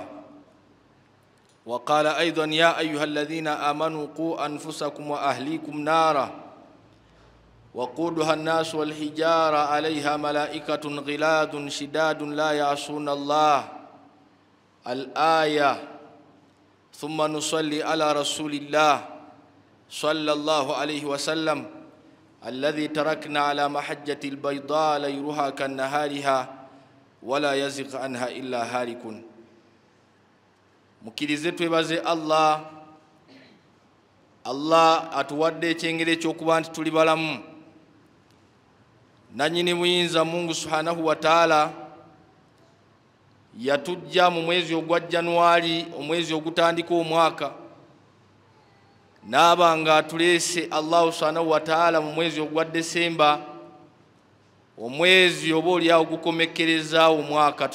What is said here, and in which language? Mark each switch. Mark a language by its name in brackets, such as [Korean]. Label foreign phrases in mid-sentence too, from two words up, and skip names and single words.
[Arabic] وقال أيضا يا أيها الذين آمنوا قوا أنفسكم وأهليكم نارا وقودها الناس والحجارة عليها ملائكة غلاظ شداد لا يعصون الله الآية. ثم نصلي على رسول الله صلى الله عليه وسلم الذي تركنا على محجة البيضاء ليلها كنهارها ولا يزغ عنها إلا هالك. [Ganda] Mukirize twebaze Allah atuwadde ekyengere ekyokuba nti tuli balamu. Nannyini buyinza Mungu [Arabic] سبحانه وتعالى [Ganda] yatujja mu mwezi ogwa Januari, omwezi ogutandika omwaka, n'abanga atuleese Allah [Arabic] سبحانه وتعالى [Ganda] mu mwezi ogwa Desemba, omwezi oba oli awo gukomekkereza omwaka.